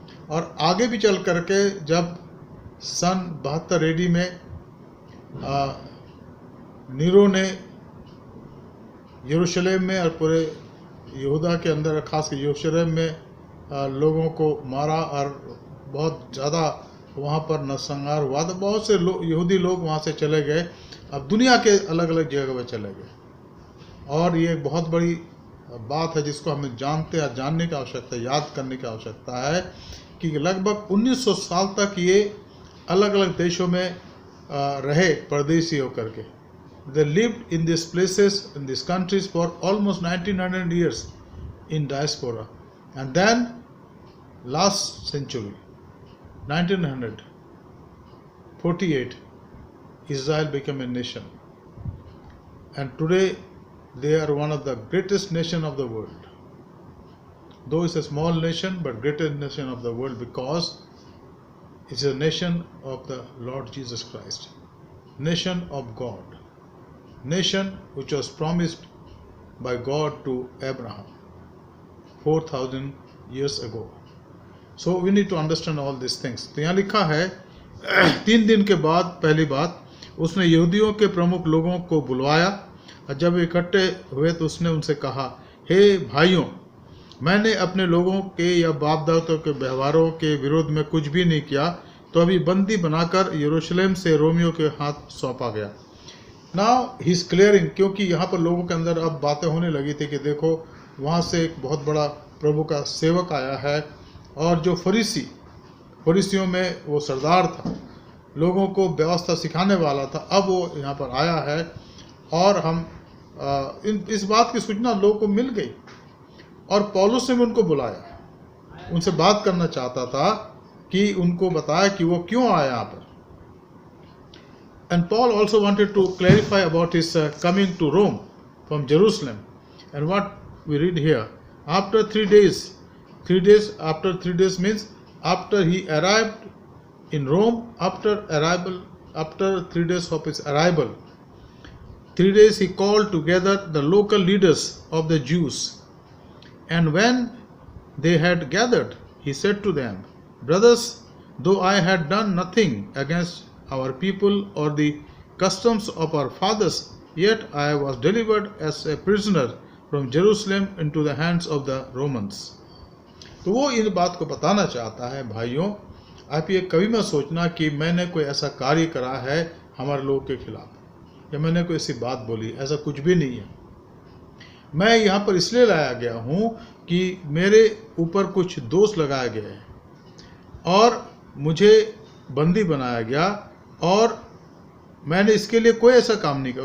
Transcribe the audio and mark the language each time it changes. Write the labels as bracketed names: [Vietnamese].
[Hindi] और आगे भी चल करके जब सन 72 AD में नीरो ने यरूशलेम में और पूरे यहूदा के अंदर, खासकर यरूशलेम में लोगों को मारा और बहुत ज़्यादा वहाँ पर नरसंहार हुआ, तो बहुत से यहूदी लोग वहाँ से चले गए, अब दुनिया के अलग अलग जगह पे चले गए। और ये एक बहुत बड़ी बात है जिसको हमें जानने की आवश्यकता है, याद करने की आवश्यकता है कि लगभग 1900 साल तक ये अलग अलग देशों में रहे परदेसी होकर के. [English] They lived in these places, in these countries for almost 1900 years in diaspora. And then last century, 1948, Israel became a nation. And today they are one of the greatest nation of the world. Though it's a small nation, but greatest nation of the world because it's a nation of the Lord Jesus Christ. Nation of God. Nation which was promised by God to Abraham 4,000 years ago. So we need to understand all these things. [Hindi] तो यहाँ लिखा है 3 दिन के बाद पहली बात उसने यहूदियों के प्रमुख लोगों को बुलवाया और जब इकट्ठे हुए तो उसने उनसे कहा, हे भाइयों, मैंने अपने लोगों के या बाप दादों के व्यवहारों के विरोध में कुछ भी नहीं किया, तो अभी बंदी बनाकर यरूशलेम से रोमियों के हाथ सौंपा गया. [English] now he is clearing, [Hindi] क्योंकि यहाँ पर लोगों के अंदर अब बातें होने लगी थी कि देखो वहाँ से एक बहुत बड़ा प्रभु का सेवक आया है और जो फरीसियों में वो सरदार था, लोगों को व्यवस्था सिखाने वाला था, अब वो यहाँ पर आया है और हम इस बात की सूचना लोगों को मिल गई और पौलुस ने भी उनको बुलाया, उनसे बात करना चाहता था कि उनको बताया कि वो क्यों आया यहाँ पर. [English] And Paul also wanted to clarify about his coming to Rome from Jerusalem. And what we read here, after 3 days, after 3 days means after he arrived in Rome, after 3 days of his arrival, 3 days he called together the local leaders of the Jews. And when they had gathered, he said to them, brothers, though I had done nothing against our people or the customs of our fathers, yet I was delivered as a prisoner from Jerusalem into the hands of the Romans. [Hindi] तो वो इन बात को बताना चाहता है, भाइयों, आप ये कभी मत सोचना कि मैंने कोई ऐसा कार्य करा है हमारे लोगों के खिलाफ या मैंने कोई ऐसी बात बोली, ऐसा कुछ भी नहीं है. मैं यहाँ पर इसलिए लाया गया हूँ कि मेरे ऊपर कुछ दोष लगाया गया है और मुझे बंदी बनाया गया और मैंने इसके लिए कोई ऐसा काम नहीं किया.